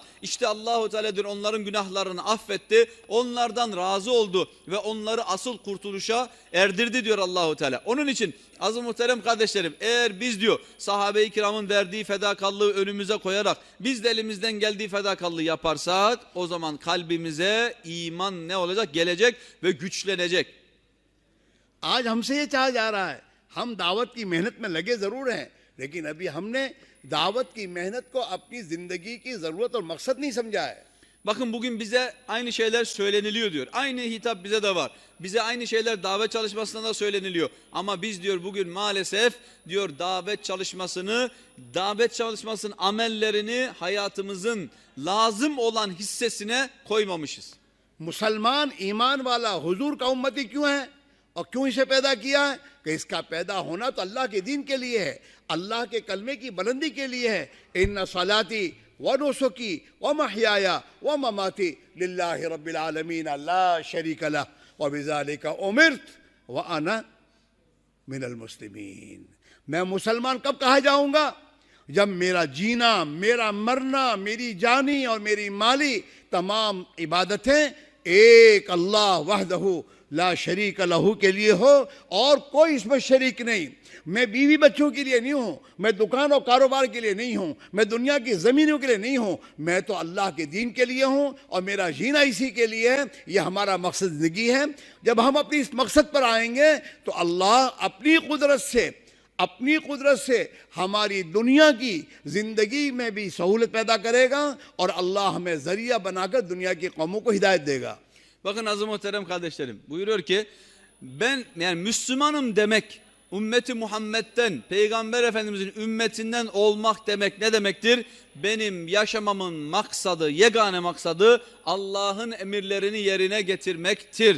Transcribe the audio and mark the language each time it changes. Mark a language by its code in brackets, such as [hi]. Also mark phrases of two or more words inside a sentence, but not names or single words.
[tr] İşte Allahu Teala diyor onların günahlarını affetti, onlardan razı oldu ve onları asıl kurtuluşa erdirdi diyor Allahu Teala. Onun için aziz muhterem kardeşlerim, eğer biz diyor sahabe-i kiramın verdiği fedakarlığı önümüze koyarak biz de elimizden geldiği fedakarlığı yaparsak, o zaman kalbimize iman ne olacak? Gelecek ve güçlenecek. [ur] آج ہم سے یہ چاہا جا رہا ہے، ہم دعوت کی محنت میں لگے ضرور ہیں، لیکن ابھی ہم نے دعوت کی محنت کو اپنی زندگی کی ضرورت اور مقصد نہیں سمجھا ہے. [tr] Bakın bugün bize aynı şeyler söyleniliyor diyor. Aynı hitap bize de var. Bize aynı şeyler davet çalışmasında da söyleniliyor. Ama biz diyor bugün maalesef diyor davet çalışmasının amellerini hayatımızın lazım olan hissesine koymamışız. [ur] مسلمان ایمان والا حضور کا امتی کیوں ہے اور کیوں اسے پیدا کیا ہے کہ اس کا پیدا ہونا تو اللہ کے دین کے لیے ہے، اللہ کے کلمے کی بلندی کے لیے ہے. [ar] إن صلاتي ونسكي ومحياي ومماتي لله رب العالمين لا شريك له وبذلك أمرت وأنا من المسلمين. [ur] میں مسلمان کب کہا جاؤں گا؟ جب میرا جینا، میرا مرنا، میری جانی اور میری مالی تمام عبادتیں ایک اللہ [ar] وحده لا شريك له [ur] کے لیے ہو اور کوئی اس میں شریک نہیں. میں بیوی بچوں کے لیے نہیں ہوں، میں دکان اور کاروبار کے لیے نہیں ہوں، میں دنیا کی زمینوں کے لیے نہیں ہوں، میں تو اللہ کے دین کے لیے ہوں اور میرا جینا اسی کے لیے ہے. یہ ہمارا مقصد زندگی ہے۔ جب ہم اپنی اس مقصد پر آئیں گے تو اللہ اپنی قدرت سے ہماری دنیا کی زندگی میں بھی سہولت پیدا کرے گا اور اللہ ہمیں ذریعہ بنا کر دنیا کی قوموں کو ہدایت دے گا. [tr] Bakın aziz muhterem kardeşlerim, buyuruyor ki ben yani Müslümanım demek, ümmeti Muhammed'den, Peygamber Efendimizin ümmetinden olmak demek ne demektir? Benim yaşamamın maksadı, yegane maksadı Allah'ın emirlerini yerine getirmektir.